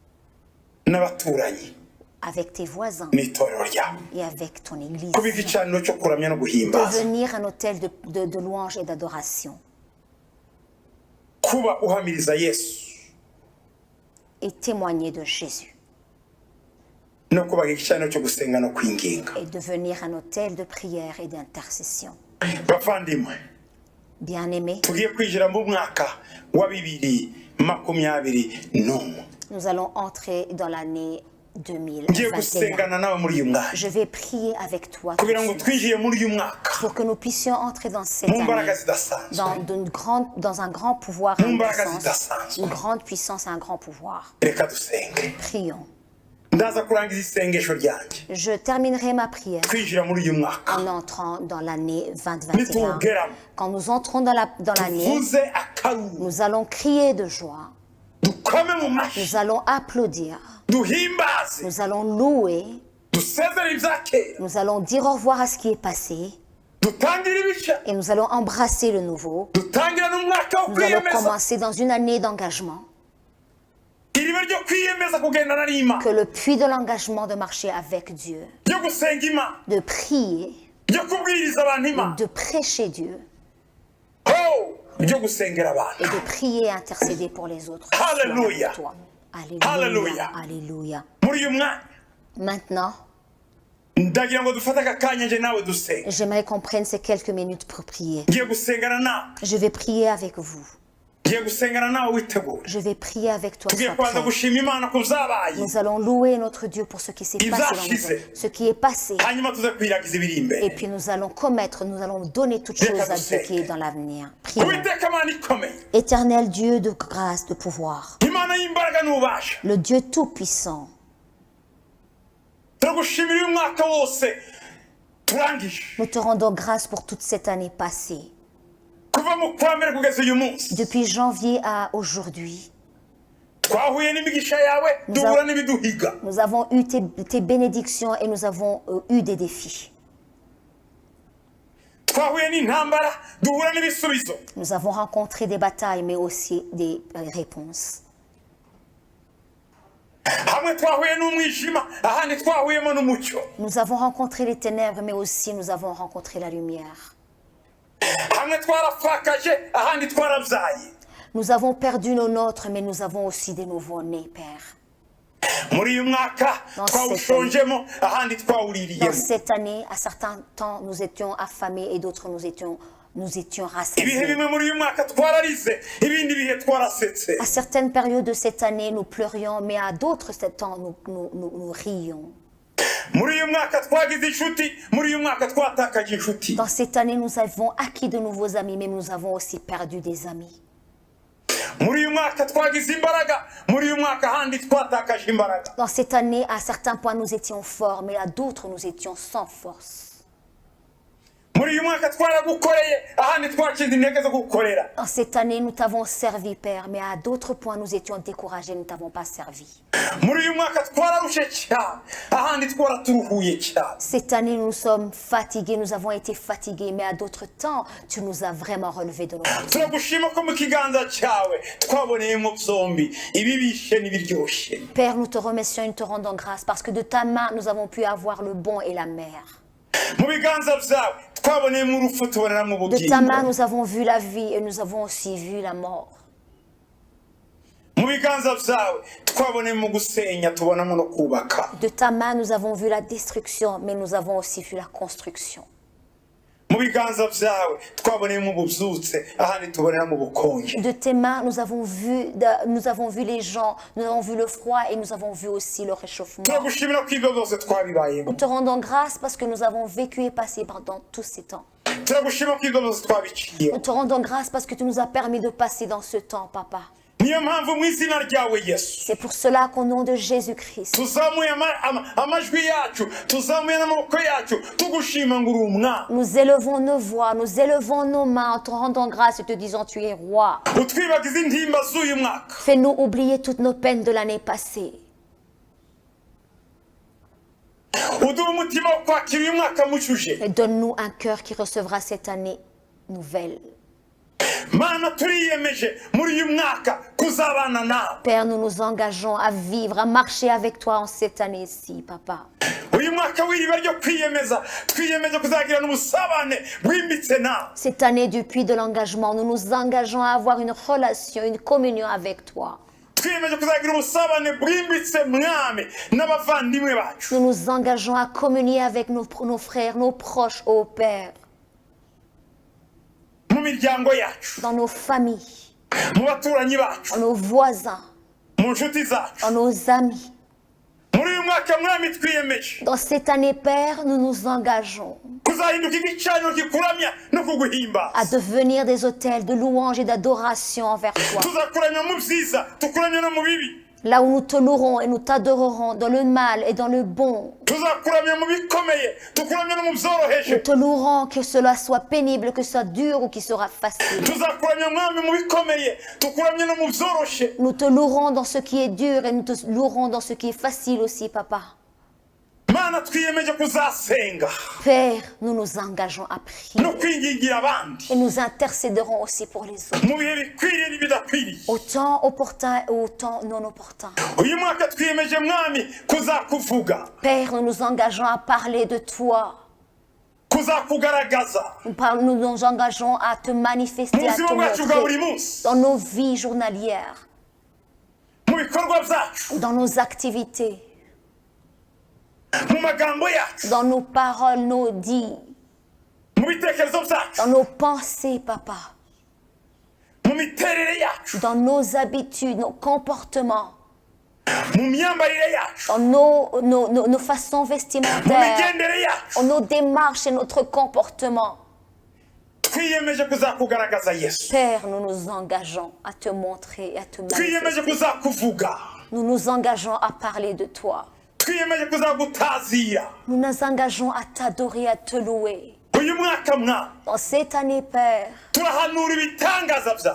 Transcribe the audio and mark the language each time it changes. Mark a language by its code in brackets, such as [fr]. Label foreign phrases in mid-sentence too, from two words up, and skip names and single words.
[fr] Avec tes voisins. Et avec ton église. Devenir un autel de louange et d'adoration. Et témoigner de Jésus. [rw] no kubaha igicaniro cyo gusenga no kwinginga. [fr] et devenir un autel de prière et d'intercession. [rw] Bavandimwe, [fr] Bien-aimés, [rw] tugiye kwinjira mu mwaka wa 2021. [fr] nous allons entrer dans l'année [rw] Ngiye [fr] 2021. [rw] gusengana nawe muri uyu mwaka [fr] Je vais prier avec toi tout de [rw] kugira ngo [fr] suite [rw] twinjiye muri uyu mwaka [fr] pour que nous puissions entrer dans cette [rw] mu mbaraga [fr] année [rw] zidasanzwe. [fr] dans un grand pouvoir et une [rw] Mbaraga [fr] puissance, [rw] zidasanzwe. [fr] une grande puissance et un grand pouvoir. [rw] Reka dusenge. [fr] Prions. [rw] Ndaza kurangiza isengesho ryanjye [fr] Je terminerai ma prière [rw] twinjira muri uyu mwaka. [fr] en entrant dans l'année 2021. [rw] Nituwugeramo [fr] Quand nous entrons dans l'année, [rw] tuvuze akaruru, [fr] nous allons crier de joie, [rw] dukome mu mashyi, [fr] nous allons applaudir, [rw] duhimbaze, [fr] nous allons louer, [rw] dusezere ibya kera, [fr] nous allons dire au revoir à ce qui est passé [rw] dutangire ibishya, [fr] et nous allons embrasser le nouveau. [rw] dutangire n'umwaka wo [fr] Nous allons [rw] kwiyemeza. [fr] commencer dans une année d'engagement, [rw] Iriba ryo kwiyemeza kugendana n'Imana, [fr] que le puits de l'engagement de marcher avec Dieu, [rw] ryo gusenga Imana, [fr] de prier, [rw] ryo kubwiriza abantu Imana, [fr] de prêcher Dieu [rw] ryo gusengera abantu. [fr] et de prier et intercéder pour les autres. Alléluia. Sois avec toi. Alléluia. Alléluia. Alléluia. [rw] Muri uyu mwanya [fr] Maintenant, [rw] ndagira ngo dufate aka kanya nje nawe dusenga. [fr] j'aimerais qu'on prenne ces quelques minutes pour prier. [rw] Ngiye gusengana nawe, [fr] Je vais prier avec vous. [rw] ngiye gusengana nawe witeguye. [fr] Je vais prier avec toi. [rw] Tugiye [fr] Sois [rw] kubanza [fr] prêt. [rw] gushima Imana ku byabaye, [fr] Nous allons louer notre Dieu pour ce qui s'est passé dans nos vies, ce qui est passé. [rw] hanyuma tuze kwiragiza ibiri [fr] Et [rw] imbere. [fr] puis nous allons donner toutes choses à Dieu qui est dans l'avenir. Prions. [rw] Uwiteka Mana ikomeye, [fr] Éternel Dieu de grâce, de pouvoir, [rw] Imana y'imbaraga n'ububasha, [fr] le Dieu tout-puissant, [rw] turagushimira uyu mwaka wose turangije, [fr] nous te rendons grâce pour toute cette année passée. [rw] kuva mu kwa mbere kugeza uyu munsi. [fr] Depuis janvier à aujourd'hui, [rw] Twahuye n'imigisha yawe, duhura n'ibiduhiga. [fr] nous avons eu tes bénédictions et nous avons eu des défis. [rw] Twahuye n'intambara, duhura n'ibisubizo. [fr] Nous avons rencontré des batailles, mais aussi des réponses. [rw] Hamwe twahuye n'umwijima, ahandi twahuyemo n'umucyo. [fr] Nous avons rencontré les ténèbres, mais aussi nous avons rencontré la lumière. [rw] Hamwe twarapfakaje, ahandi twarabyaye. [fr] Nous avons perdu nos nôtres, mais nous avons aussi des nouveaux-nés, Père. [rw] Muri uyu mwaka twawushonjemo, ahandi [fr] Dans [rw] twawuririyemo. [fr] cette année, à certains temps, nous étions affamés et d'autres nous étions [rw] Ibihe [fr] rassasiés. [rw] bimwe muri uyu mwaka twararize, ibindi bihe twarasetse. [fr] À certaines périodes de cette année, nous pleurions, mais à d'autres temps, nous rions. [rw] Muri uyu mwaka twagize inshuti, muri uyu mwaka twatakaje inshuti. [fr] Dans cette année, nous avons acquis de nouveaux amis, mais nous avons aussi perdu des amis. [rw] Muri uyu mwaka twagize imbaraga, muri uyu mwaka ahandi twatakaje imbaraga. [fr] Dans cette année, à certains points, nous étions forts, mais à d'autres, nous étions sans force. [rw] Muri uyu mwaka twaragukoreye, ahandi twakize intege zo gukorera. [fr] Dans cette année, nous t'avons servi, Père, mais à d'autres points, nous étions découragés, nous ne t'avons pas servi. [rw] Muri uyu mwaka twararushe cyane, ahandi twaraturuhuye cyane. [fr] Cette année, nous sommes fatigués, nous avons été fatigués, mais à d'autres temps, tu nous as vraiment relevés de nos fatigues. [rw] Turagushima ko mu kiganza cyawe twaboneyemo byombi, ibibishe n'ibiryoshye. [fr] Père, nous te remercions et nous te rendons grâce parce que de ta main, nous avons pu avoir le bon et la mer. [rw] Mu biganza byawe twaboneyemo urupfu tubonera mu [fr] De ta main, [rw] bugingo. [fr] nous avons vu la vie et nous avons aussi vu la mort. [rw] Mu biganza byawe twaboneyemo gusenya tubonamo no kubaka. [fr] De ta main, nous avons vu la destruction, mais nous avons aussi vu la construction. [rw] Mu biganza byawe twaboneyemo ububyutse, ahandi tubonera mu bukonje. [fr] De tes mains, nous avons vu les gens, nous avons vu le froid et nous avons vu aussi le réchauffement. [rw] Turagushimira ko ibyo byose twabibayemo. [fr] Nous te rendons grâce parce que nous avons vécu et passé pendant tous ces temps. [rw] Turagushima ko ibyo byose twabiciye. [fr] Nous te rendons grâce parce que tu nous as permis de passer dans ce temps, Papa. [rw] Niyo mpamvu mu izina ryawe Yesu [fr] C'est pour cela qu'au nom de Jésus-Christ, [rw] tuzamuye amajwi yacu, tuzamuye n'amaboko yacu, tugushima ngo uri umwami. [fr] nous élevons nos voix, nous élevons nos mains en te rendant grâce et te disant tu es roi. [rw] Utwibagize intimba z'uyu mwaka. [fr] Fais-nous oublier toutes nos peines de l'année passée. [rw] Uduhe umutima wo kwakira uyu mwaka mushuje. [fr] Et donne-nous un cœur qui recevra cette année nouvelle. [rw] Mana turiyemeje muri uyu mwaka kuzabana nawe. [fr] Père, nous nous engageons à vivre, à marcher avec toi en cette année-ci, Papa. [rw] Uyu mwaka w'iriba ryo kwiyemeza, twiyemeje kuzagirana ubusabane bwimbitse nawe. [fr] Cette année du puits de l'engagement, nous nous engageons à avoir une relation, une communion avec toi. [rw] twiyemeje kuzagira ubusabane bwimbitse mwami n'abavandimwe bacu [fr] Nous nous engageons à communier avec nos frères, nos proches, ô Père, [rw] mu miryango yacu [fr] dans nos familles, [rw] mu baturanyi bacu [fr] dans nos voisins, [rw] mu nshuti zacu [fr] dans nos amis. [rw] muri uyu mwaka mwami twiyemeje [fr] Dans cette année, Père, nous nous engageons [rw] kuzahinduka igicaniro gikuramya no kuguhimba [fr] à devenir des autels de louange et d'adoration envers toi. [rw] tuzakuramya mu byiza tukuramya no mu bibi [fr] Là où nous te louerons et nous t'adorerons dans le mal et dans le bon. [rw] tuzakuramya mu bikomeye tukuramya no mu [fr] Nous [rw] byoroheje [fr] te louerons, que cela soit pénible, que ce soit dur ou qu'il sera facile. [rw] tuzakuramya mwami mu bikomeye tukuramya no mu byoroshye [fr] Nous te louerons dans ce qui est dur et nous te louerons dans ce qui est facile aussi, Papa. [rw] mana twiyemeje kuzasenga [fr] Père, nous nous engageons à prier [rw] no kwingingira abandi [fr] et nous intercéderons aussi pour les autres. [rw] mu bihe bikwiriye n'ibidakwiriye [fr] Au temps opportun et au temps non opportun. [rw] uyu mwaka twiyemeje mwami kuzakuvuga [fr] Père, nous nous engageons à parler de toi. [rw] kuzakugaragaza [fr] Nous nous engageons à te manifester, [rw] mu [fr] à [rw] buzima [fr] te [rw] bwacu bwa buri [fr] montrer [rw] munsi [fr] dans nos vies journalières, [rw] mu bikorwa byacu [fr] dans nos activités, [rw] mu magambo yacu [fr] dans nos paroles, nos dits, [rw] mu bitekerezo byacu [fr] dans nos pensées, [rw] Papa, mu miterere yacu [fr] dans nos habitudes, nos comportements, [rw] mu myambarire yacu [fr] dans nos façons [rw] mu [fr] vestimentaires, [rw] migendere yacu [fr] dans nos démarches et notre comportement. [rw] twiyemeje kuzakugaragaza yesu [fr] Père, nous nous engageons à te montrer et à te manifester. [rw] twiyemeje kuzakuvuga [fr] Nous nous engageons à parler de toi. [rw] twiyemeje kuzagutazira [fr] Nous nous engageons à t'adorer, à te louer. [rw] uyu mwaka mwami [fr] Dans cette année, Père, [rw] turahanura ibitangaza byawe